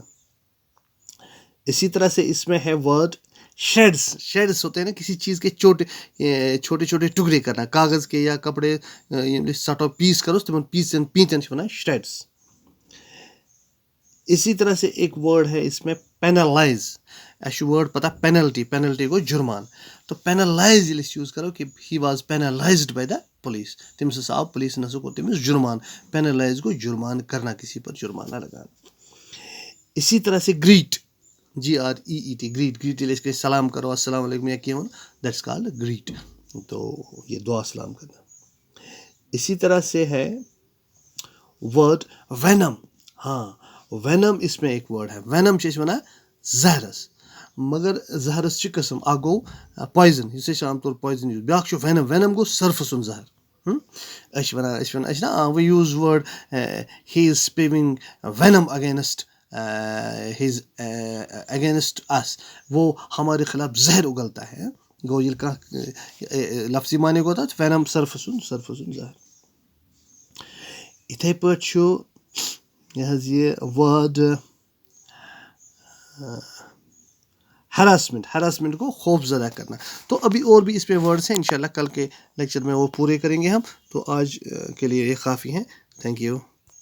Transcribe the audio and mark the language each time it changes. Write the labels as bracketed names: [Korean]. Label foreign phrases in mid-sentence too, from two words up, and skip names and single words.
[Urdu] اسی طرح سے اس میں ہے ورڈ شیڈس ہوتے ہیں نا, کسی چیز کے چھوٹے چھوٹے ٹکڑے کرنا, کاغذ کے یا کپڑے سٹو پیس کرو تم پیتن ونان شیڈس. اسی طرح سے ایک ورڈ ہے اس میں پینلائز. اچھا ورڈ پتہ پینلٹی گو جرمان. [Kashmiri] تو پینلائز ییٚلہِ أسۍ یوٗز کرو کہ [English] he was penalized by the police, [Kashmiri] تٔمِس ہسا آو پولیسن ہسا کوٚر تٔمِس جرمان. [Urdu] پینلائز گو جرمان کرنا, کسی پر جرمانہ لگانا. اسی طرح سے گریٹ, GREET, [Kashmiri] گریٹ ییٚلہِ أسۍ کٲنٛسہِ سلام کرو السلام علیکم یا کینٛہہ وَنو [English] that's called greet. [Urdu] تو یہ دعا سلام کرنا. اسی طرح سے ہے ورڈ وینم. ہاں وینم اس میں ایک ورڈ ہے. [Kashmiri] وینم چھِ أسۍ وَنان زہرس, مگر زہرس چھِ قٕسم. اکھ گوٚو پویزن, یُس أسۍ عام طور پویزن یوٗز, بیٛاکھ چھُ وینم. وینم گوٚو سرفہٕ سُنٛد زہر. أسۍ چھِ نا [English] we use word he is spewing venom against us, [Urdu] وہ ہمارے خلاف زہر اگلتا ہے. [Kashmiri] گوٚو ییٚلہِ کانٛہہ لفظی معنی گوٚو تتھ وینم سرفہٕ سُنٛد زہر. [Urdu] یِتھَے پٲٹھۍ چھُ یہ حظ یہ ورڈ ہراسمنٹ کو خوف زدہ کرنا. تو ابھی اور بھی اس پہ ورڈس ہیں, انشاءاللہ کل کے لیکچر میں وہ پورے کریں گے ہم. تو آج کے لیے یہ کافی ہیں. [English] thank you.